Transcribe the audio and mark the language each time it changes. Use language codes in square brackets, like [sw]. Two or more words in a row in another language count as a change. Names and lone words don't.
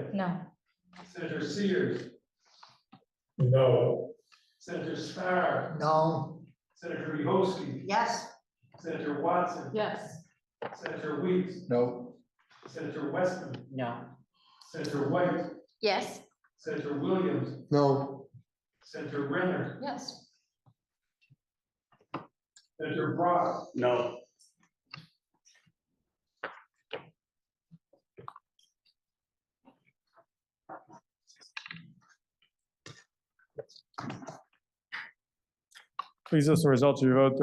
[en] No. Senator Sears. No. Senator Starr. No. Senator Rehowski. Yes. Senator Watson. Yes. Senator Weeks. No. Senator Westman. No. Senator White. Yes. Senator Williams. No. Senator Renner. Yes. Senator Brock. No. Please list the results of your vote.